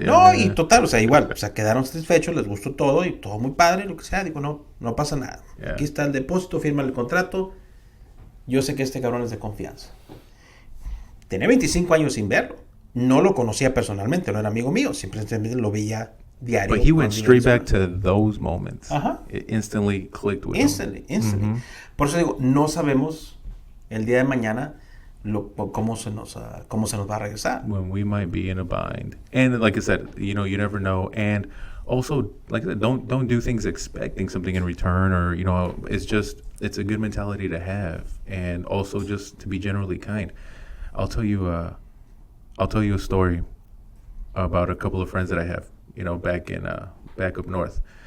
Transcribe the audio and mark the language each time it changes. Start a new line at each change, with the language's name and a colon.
Spanish: No, y total, o sea, igual, o sea, quedaron satisfechos, les gustó todo y todo muy padre, lo que sea. Digo, no pasa nada. Yeah. Aquí está el depósito, firma el contrato. Yo sé que este cabrón es de confianza. Tenía 25 años sin verlo. No lo conocía personalmente, no era amigo mío, simplemente lo veía diario.
English: But he went straight back to those moments. Ajá. It instantly clicked with him. Instantly.
Spanish: Por eso digo, no sabemos el día de mañana cómo se nos va a regresar.
English: When we might be in a bind. And like I said, you know, you never know. And also, like I said, don't do things expecting something in return, or, you know, it's a good mentality to have. And also just to be generally kind. I'll tell you a story about a couple of friends that I have, you know, back up north.